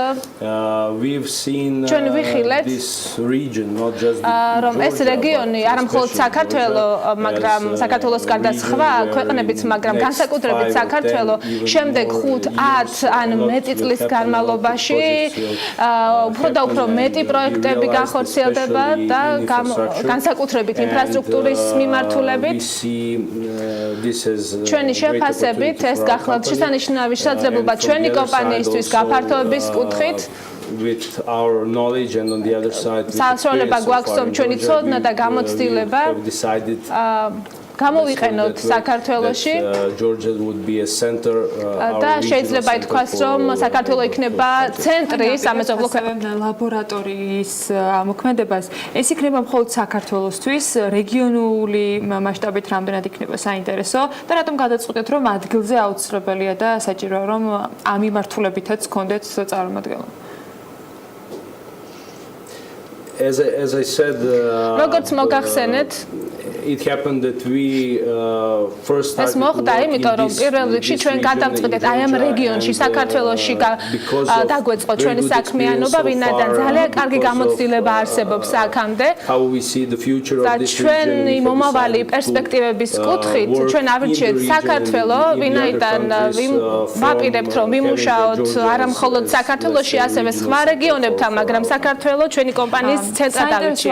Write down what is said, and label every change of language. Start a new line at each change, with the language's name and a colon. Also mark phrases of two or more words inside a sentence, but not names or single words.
Georgian: ჩვენ ვიხილეთ, რომ ეს რეგიონი არა მხოლოდ საქართველო, მაგრამ საქართველოს გარდა სხვა ქვეყნებიც, მაგრამ განსაკუთრებით საქართველო შემდეგ 5-10 ან მეტი წლის განმავლობაში უფრო და უფრო მეტი პროექტები განხორციელდება და განსაკუთრებით ინფრასტრუქტურის მიმართულებით. ჩვენი შეფასებით ეს გახლავთ შესანიშნავი შესაძლებლობა ჩვენი კომპანიისთვის გაფართოების კუთხით.
English: with our knowledge and on the other side
Georgian: საშუალება გვაქვს რომ ჩვენი ცოდნა და გამოცდილება გამოვიყენოთ საქართველოში და შეიძლება ითქვას რომ საქართველო იქნება ცენტრი სამეზობლო ლაბორატორიის მოქმედებას. ეს იქნება მხოლოდ საქართველოსთვის, რეგიონული მასშტაბით რამდენად იქნება საინტერესო და რატომ გადაწყვეტეთ რომ ადგილზე აუცილებელია და საჭიროა რომ ამ მიმართულებითაც გქონდეთ წარმომადგენლობა?
English: As I said,
Georgian: როგორც მოგახსენეთ,
English: it happened that we first started
Georgian: ეს მოხდა იმიტომ რომ პირველ რიგში ჩვენ გადავწყვეტეთ აი ამ რეგიონში საქართველოში დაგვეწყო ჩვენი საქმიანობა, ვინაიდან ძალიან კარგი გამოცდილება არსებობს აქამდე. და ჩვენი მომავალი პერსპექტივების კუთხით ჩვენ ავირჩიეთ საქართველო, ვინაიდან ვაპირებთ რომ ვიმუშაოთ არა მხოლოდ საქართველოში, ასევე სხვა რეგიონებთან, მაგრამ საქართველო ჩვენი კომპანიის ცენტრად ავირჩიეთ.